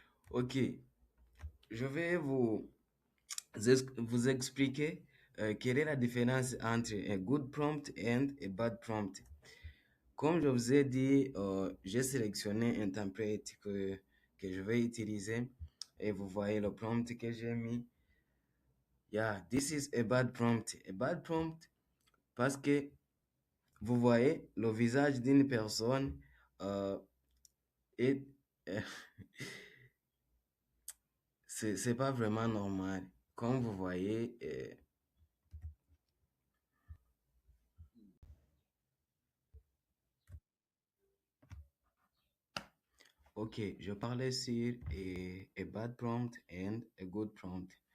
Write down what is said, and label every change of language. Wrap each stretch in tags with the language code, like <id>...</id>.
<fr>Ok, je vais vous expliquer quelle est la différence entre un</fr> <en>good prompt and a bad prompt?</en> <fr>Comme je vous ai dit, j'ai sélectionné un template que je vais utiliser et vous voyez le prompt que j'ai mis.</fr> <en>Yeah, this is a bad prompt. A bad prompt</en> <fr>parce que vous voyez le visage d'une personne et c'est pas vraiment normal. Comme vous voyez, ok, je parlais sur</fr> <en>a bad prompt and a good prompt.</en>